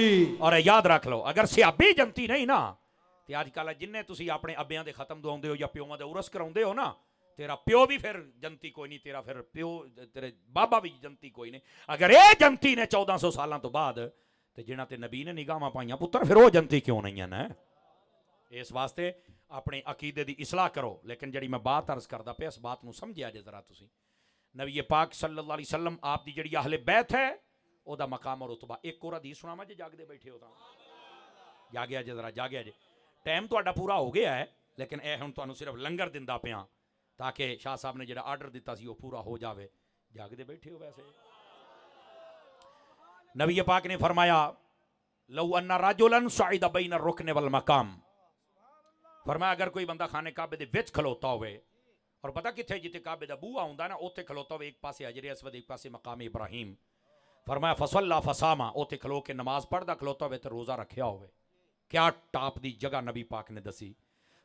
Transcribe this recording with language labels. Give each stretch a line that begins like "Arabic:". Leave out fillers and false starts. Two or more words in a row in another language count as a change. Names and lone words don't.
Punjabi: اور یاد رکھ لو، اگر صحابی جنتی نہیں نا، تے اجکل جنے تسی اپنے ابیاں دے ختم دواؤندے ہو یا پیوواں دے عرس کراؤندے ہو نا، تیرا پیو بھی فیر جنتی کوئی نہیں، تیرا فیر پیو تیرے بابا بھی جنتی کوئی نہیں, तेरा फिर प्यो तेरे बाबा भी जन्नती कोई नहीं। اگر یہ جنتی نے 1400 سالاں توں بعد، تے جنہاں تے نبی نے نگاہاں پائیاں پتر,
Urdu: پھر وہ جنتی کیوں نہیں ہے نا? اس واسطے اپنے عقیدے کی اصلاح کرو.
Punjabi: لیکن جی میں بات عرض کرتا پے، اس بات کو سمجھیا جے ذرا تسی. نبی پاک
Arabic: صلى الله عليه وسلم
Punjabi: آپ دی جیہڑی اہل بیت ہے، اودا مقام اور رتبہ. اک ہور حدیث سناواں جے جاگدے بیٹھے ہو تاں? جاگیا جے، ذرا جاگیا جے. ٹائم تہاڈا پورا ہو گیا ہے، لیکن یہ ہن تہانوں صرف لنگر دیندا پیا تاکہ شاہ صاحب نے جیہڑا آرڈر دتا سی او پورا ہو جائے. جاگدے بیٹھے ہو ویسے? نبی پاک نے فرمایا,
Arabic: لو أن رجلا صفد بين الركن والمقام,
Punjabi: فرمایا اگر کوئی بندہ خانہ کعبے دے وچ کھلوتا ہووے، اور پتہ کتھے جتھے کعبے دا بوہا ہوندا نا، اوتھے کھلوتا ہووے، اک پاسے حجر اسود اک پاسے مقام ابراہیم. فرمایا
Arabic: فصلى فصام,
Punjabi: اوتھے کھلو کے نماز پڑھدا کھلوتا ہووے تے روزہ رکھیا ہووے. کیا ٹاپ دی جگہ نبی پاک نے دسی.